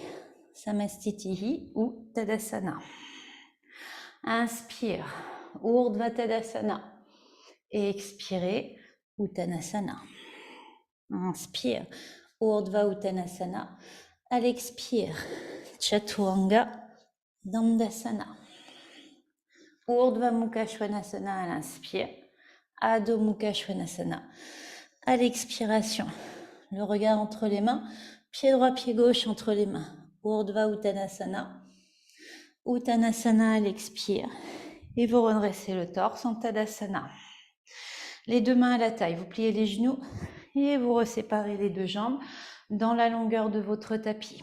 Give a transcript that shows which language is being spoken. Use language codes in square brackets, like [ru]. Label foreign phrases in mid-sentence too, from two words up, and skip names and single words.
[fr] Samastitihi ou Tadasana. Inspire, Urdhva Tadasana. Et expirez, Uttanasana. Inspire, Urdhva Uttanasana. À l'expire, Chaturanga Dandasana. Urdhva Mukha Svanasana à l'inspire. Adho Mukha Svanasana. À l'expiration, le regard entre les mains. Pied droit, pied gauche entre les mains. Urdhva Uttanasana. Uttanasana à l'expire. Et vous redressez le torse en Tadasana. Les deux mains à la taille, vous pliez les genoux et vous reséparez les deux jambes dans la longueur de votre tapis.